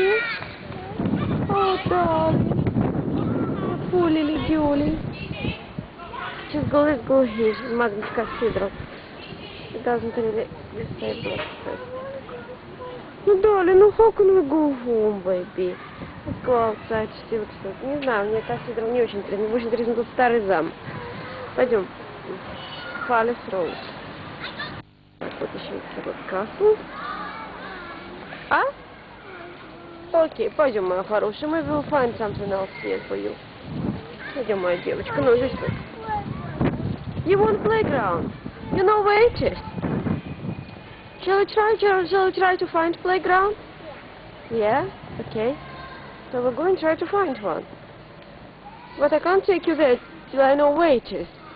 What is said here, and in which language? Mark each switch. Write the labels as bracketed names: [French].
[English] Yes. Oh, darling. Poor Lily Julie. Let's go here, Magnus Cathedral. It doesn't really disable us. Ну, darling, ну how can we go home, baby? Let's go outside, see what's up. [Russian] Не знаю, мне Cathedral не очень интересно. Мне больше интересно тут старый замок. Пойдем. Palace Road. Вот еще вот Castle. А? Окей, пойдем, моя хорошая. Мы [English] will find something else here for you. [Russian] Пойдем, моя девочка. Ну, здесь вот. [English] You want playground? You know where it is? Shall we try to find playground? Yeah? Okay. So we're going to try to find one. But I can't take you there till I know where it is.